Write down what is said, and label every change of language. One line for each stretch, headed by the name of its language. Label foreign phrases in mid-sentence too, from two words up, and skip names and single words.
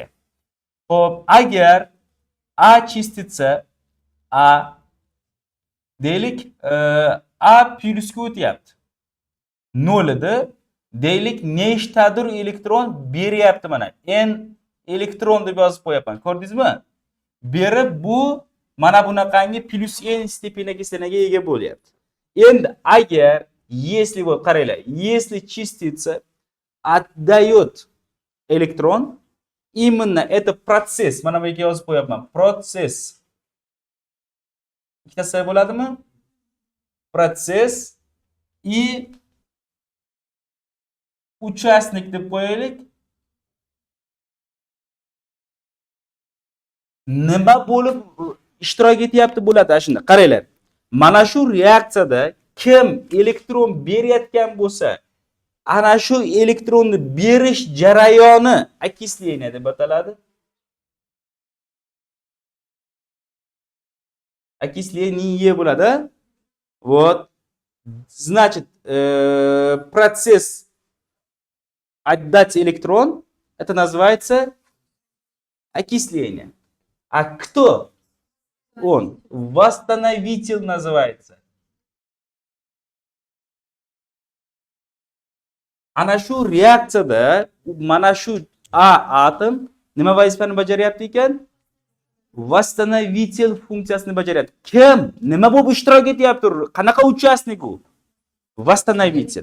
Uzbek: Xo'p, agar A частица A deylik, A plyusga o'tyapti. 0 edi. Deylik, nechtadir elektron beryapti mana. N elektron deb yozib qo'yapman. Ko'rdingizmi? Berib bu mana bunaqangi plus n stepena kislanaga ega bo'lyapti. Endi agar
Russian: если вот
Uzbek: qaranglar,
Russian: если частица отдает электрон, именно это процесс,
Uzbek: mana bu yerga yozib qo'yapman. Процесс. Ikkitasi bo'ladimi?
Russian: Процесс и участник
Uzbek: deb qo'yaylik. Nima bo'lib ishtirok etyapti bo'ladi shunda. Qaranglar. Mana shu reaksiyada kim elektron berayotgan bo'lsa, ana shu elektronni berish jarayoni окисление deb ataladi. Окисление bo'ladi.
Russian: Вот. Значит, процесс отдать электрон, это называется окисление. А кто? Он. Восстановитель называется.
Uzbek: Ana shu reaksiyada mana shu A atom nima vazifani bajaryapti ekan? Восстановитель funksiyasini bajaryapti. Kim? Nima bo'lib ishtirok etyapti? Qanaqa участник u? Восстановитель.